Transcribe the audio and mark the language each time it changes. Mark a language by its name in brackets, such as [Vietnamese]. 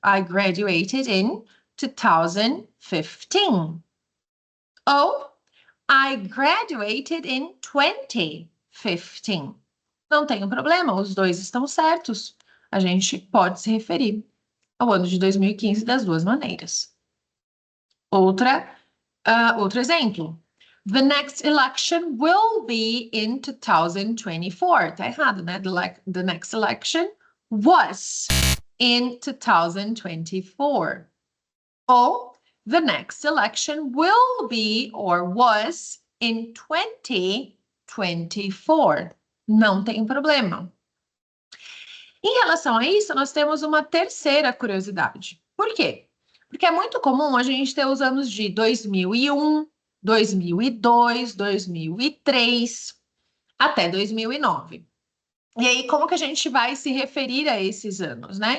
[English] I graduated in 2015. [Portuguese] Ou [English] I graduated in 2015. [Portuguese] Não tem problema, os dois estão certos. A gente pode se referir ao ano de 2015 das duas maneiras. Outro exemplo. [English] The next election will be in 2024. [Portuguese] Tá errado, né? [English] The next election was in 2024. [Portuguese] Ou [English] the next election will be or was in 2024. [Portuguese] Não tem problema. Em relação a isso, nós temos uma terceira curiosidade. Por quê? Porque é muito comum a gente ter os anos de 2001, 2002, 2003, até 2009. E aí, como que a gente vai se referir a esses anos, né?